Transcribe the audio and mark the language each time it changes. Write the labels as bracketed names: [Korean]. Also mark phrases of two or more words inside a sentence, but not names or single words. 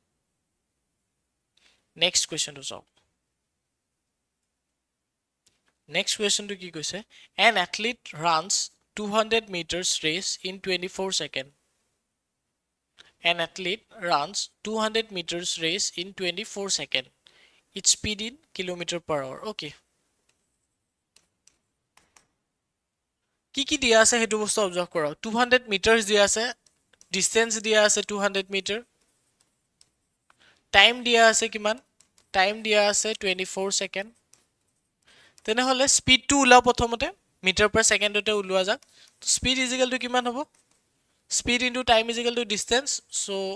[English] next question to solve next question to [Assamese] কি কৈছে [English] an athlete runs 200 meters race in 24 seconds an athlete runs 200 meters race in 24 seconds its speed in kilometer per hour okay [Assamese] কি দিয়া আছে হেতু বস্তু অবজার্ভ কৰক 200 মিটাৰস দিয়া আছে ডিসটেন্স দিয়া আছে 200 [English] meter time [Assamese] দিয়া আছে কিমান টাইম দিয়া আছে 24 সেকেন্ড তেনেহলে [English] speed to [Assamese] উলা প্ৰথমতে মিটাৰ পাৰ সেকেন্ডতে উলোৱা যাক [English] speed is equal to [Assamese] কিমান হ'ব [English] speed into time is equal to distance so